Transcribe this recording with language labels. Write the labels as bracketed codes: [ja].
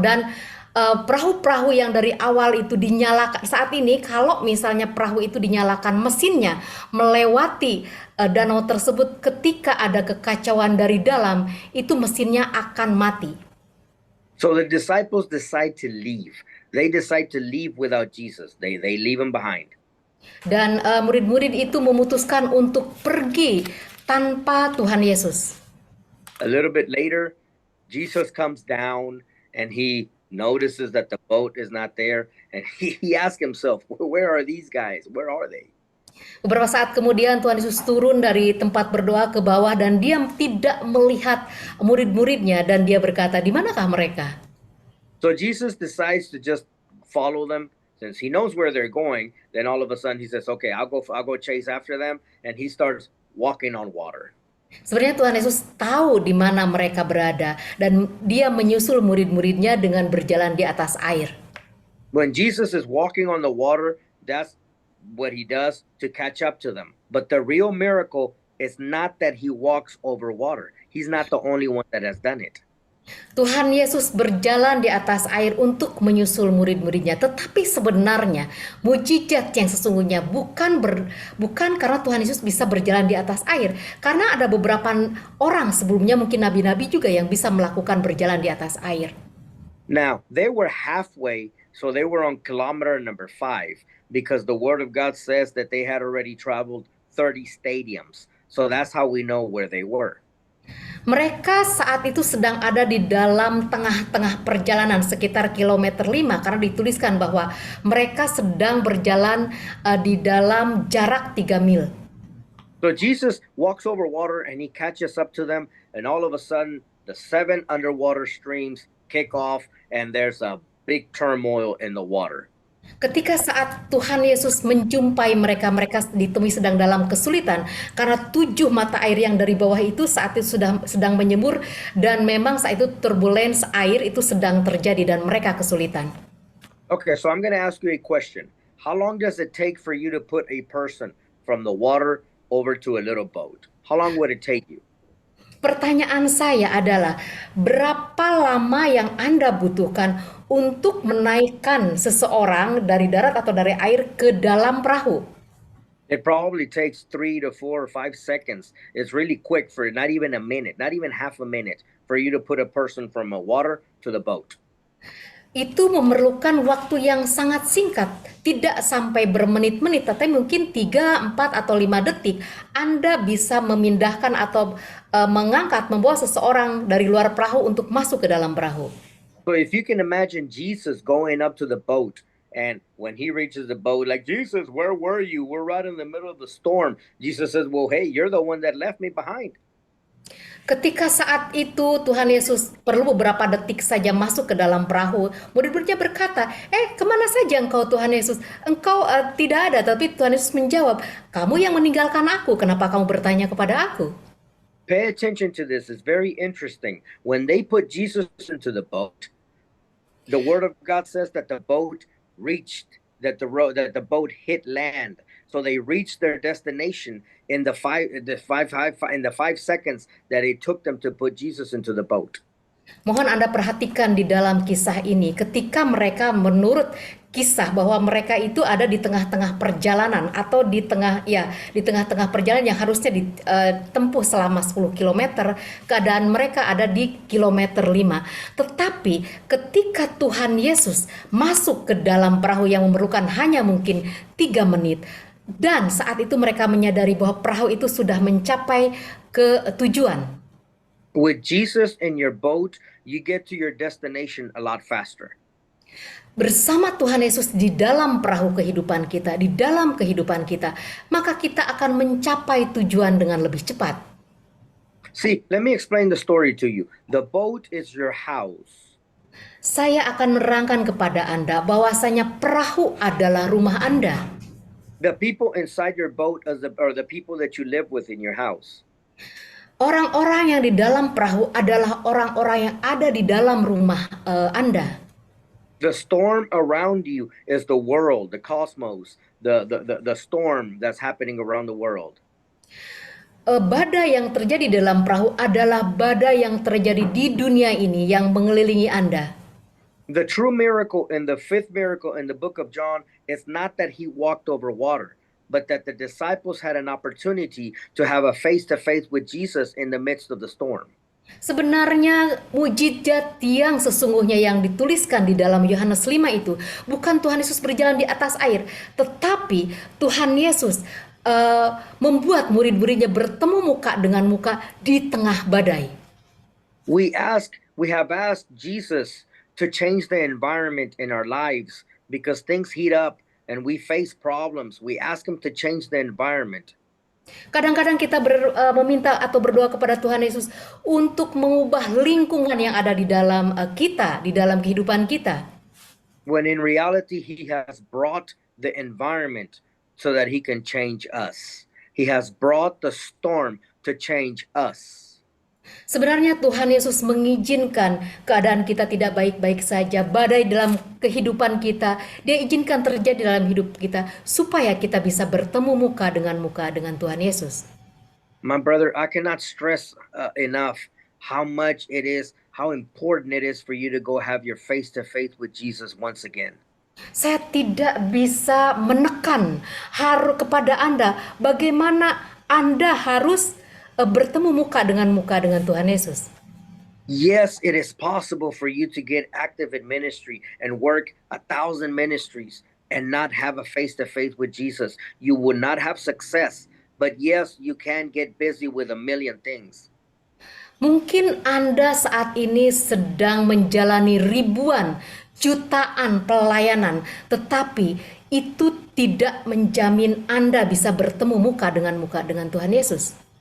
[id] Dan perahu-perahu yang dari awal itu dinyalakan, saat ini kalau misalnya perahu itu dinyalakan mesinnya melewati danau tersebut, ketika ada kekacauan dari dalam, itu mesinnya akan mati. [en] So the disciples decide to leave. They decide to leave without Jesus. They leave him behind. [id] Dan murid-murid itu memutuskan untuk pergi tanpa Tuhan Yesus. [en] A little bit later, Jesus comes down and he notices that the boat is not there, and he asks himself, where are these guys? Where are they? [id] Beberapa saat kemudian Tuhan Yesus turun dari tempat berdoa ke bawah dan dia tidak melihat murid-muridnya, dan dia berkata, di manakah mereka? [en] So Jesus decides to just follow them, Since he knows where they're going, then all of a sudden he says, "Okay, I'll go chase after them," and he starts walking on water. [id] Sebenarnya Tuhan Yesus tahu di mana mereka berada dan dia menyusul murid-muridnya dengan berjalan di atas air. [en] When Jesus is walking on the water, that's what he does to catch up to them. But the real miracle is not that he walks over water. He's not the only one that has done it. [id] Tuhan Yesus berjalan di atas air untuk menyusul murid-muridnya, tetapi sebenarnya mujizat yang sesungguhnya bukan karena Tuhan Yesus bisa berjalan di atas air, karena ada beberapa orang sebelumnya, mungkin nabi-nabi juga yang bisa melakukan berjalan di atas air. [en] Now, they were halfway, so they were on kilometer number 5, because the Word of God says that they had already traveled 30 stadiums. So that's how we know where they were. [id] Mereka saat itu sedang ada di dalam tengah-tengah perjalanan sekitar kilometer 5, karena dituliskan bahwa mereka sedang berjalan di dalam jarak 3 mil. [en] So Jesus walks over water and he catches up to them, and all of a sudden the 7 underwater streams kick off and there's a big turmoil in the water. [id] Ketika saat Tuhan Yesus menjumpai mereka ditemui sedang dalam kesulitan karena 7 mata air yang dari bawah itu saat itu sedang menyembur, dan memang saat itu turbulence air itu sedang terjadi dan mereka kesulitan. [en] Okay, so I'm going to ask you a question. How long does it take for you to put a person from the water over to a little boat? How long would it take you? [id] Pertanyaan saya adalah, berapa lama yang Anda butuhkan untuk menaikkan seseorang dari darat atau dari air ke dalam perahu? [en] It probably takes 3 to 4 or 5 seconds. It's really quick, for not even a minute, not even half a minute, for you to put a person from a water to the boat. [id] Itu memerlukan waktu yang sangat singkat, tidak sampai bermenit-menit, tapi mungkin 3, 4, atau 5 detik Anda bisa memindahkan atau membawa seseorang dari luar perahu untuk masuk ke dalam perahu. [en] So if you can imagine Jesus going up to the boat, and when he reaches the boat, like, "Jesus, where were you? We're right in the middle of the storm." Jesus says, "Well, hey, you're the one that left me behind." [id] Ketika saat itu Tuhan Yesus perlu beberapa detik saja masuk ke dalam perahu, murid-muridnya berkata, kemana saja engkau Tuhan Yesus? Engkau tidak ada. Tapi Tuhan Yesus menjawab, kamu yang meninggalkan aku, kenapa kamu bertanya kepada aku? [en] Pay attention to this. It's very interesting. When they put Jesus into the boat, the Word of God says that the boat reached, that the boat hit land. So they reached their destination in the 5 seconds that it took them to put Jesus into the boat. [id] Mohon Anda perhatikan di dalam kisah ini, ketika mereka menurut kisah bahwa mereka itu ada di tengah-tengah perjalanan atau di tengah-tengah perjalanan yang harusnya ditempuh selama 10 km, keadaan mereka ada di kilometer 5. Tetapi ketika Tuhan Yesus masuk ke dalam perahu yang memerlukan hanya mungkin 3 menit, dan saat itu mereka menyadari bahwa perahu itu sudah mencapai ke tujuan. [en] With Jesus in your boat, you get to your destination a lot faster. [id] Bersama Tuhan Yesus di dalam perahu kehidupan kita, di dalam kehidupan kita, maka kita akan mencapai tujuan dengan lebih cepat. [en] See, let me explain the story to you. The boat is your house. [id] Saya akan menerangkan kepada Anda bahwasanya perahu adalah rumah Anda. [en] The people inside your boat are the people that you live with in your house. [id] Orang-orang yang di dalam perahu adalah orang-orang yang ada di dalam rumah Anda. [en] The storm around you is the world, the cosmos, the storm that's happening around the world. [id] Badai yang terjadi dalam perahu adalah badai yang terjadi di dunia ini yang mengelilingi Anda. [en] The true miracle in the 5th miracle in the book of John is not that he walked over water, but that the disciples had an opportunity to have a face-to-face with Jesus in the midst of the storm. [id] Sebenarnya mujizat yang sesungguhnya yang dituliskan di dalam Yohanes 5 itu bukan Tuhan Yesus berjalan di atas air, tetapi Tuhan Yesus membuat murid-muridnya bertemu muka dengan muka di tengah badai. [en] We have asked Jesus to change the environment in our lives because things heat up and we face problems. We ask him to change the environment. [id] Kadang-kadang kita meminta atau berdoa kepada Tuhan Yesus untuk mengubah lingkungan yang ada di dalam kita, di dalam kehidupan kita. [en] when in reality he has brought the environment so that he can change us. He has brought the storm to change us. [id] Sebenarnya Tuhan Yesus mengizinkan keadaan kita tidak baik-baik saja, badai dalam kehidupan kita, Dia izinkan terjadi dalam hidup kita supaya kita bisa bertemu muka dengan Tuhan Yesus. [en] My brother, I cannot stress enough how much it is, how important it is for you to go have your face-to-face with Jesus once again. [id] Saya tidak bisa menekan kepada Anda bagaimana Anda harus bertemu muka dengan Tuhan Yesus. [en] Yes, it is possible for you to get active in ministry and work 1,000 ministries and not have a face-to-face with Jesus. You will not have success, but yes, you can get busy with 1,000,000 things. [id] Mungkin Anda saat ini sedang menjalani ribuan, jutaan pelayanan, tetapi itu tidak menjamin Anda bisa bertemu muka dengan Tuhan Yesus.